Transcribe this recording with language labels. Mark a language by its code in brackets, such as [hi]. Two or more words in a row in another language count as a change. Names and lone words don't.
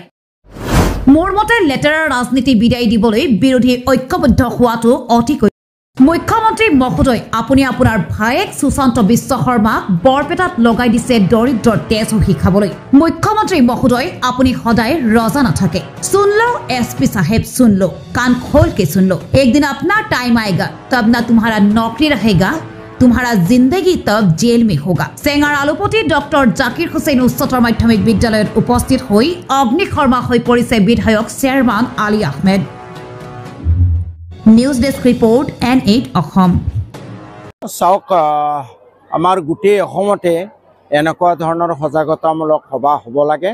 [as] মোৰ মতে লেতেৰা ৰাজনীতি বিদায় দিবলৈ বিৰোধী ঐক্যবদ্ধ হোৱাটো অতিকৈ। মুখ্যমন্ত্ৰী মহোদয়, আপুনি আপোনাৰ ভায়েক সুশান্ত বিশ্ব শৰ্মাক বৰপেটাত লগাই দিছে দৰিদ্ৰৰ তেজ উহি খাবলৈ। মুখ্যমন্ত্ৰী মহোদয়, আপুনি সদায় ৰজা নাথাকে। [hi] सुन लो एसपी साहेब, सुन लो, कान खोल के सुन लो। एक दिन अपना टाइम आएगा, तब ना तुम्हारा नौकरी रहेगा, तुम्हारा जिंदगी तब जेल में होगा। सेंगार आलुपति डॉक्टर [as] জাকিৰ হুছেইন উচ্চতৰ মাধ্যমিক বিদ্যালয়ত উপস্থিত হৈ অগ্নিশৰ্মা হৈ পৰিছে বিধায়ক চেয়াৰমান আলী আহমেদ। নিউজ ডেস্ক ৰিপোৰ্ট N8 অসম। চাওক, আমাৰ গোটেই অসমতে এনেকুৱা ধৰণৰ সজাগতামূলক সভা হ'ব লাগে।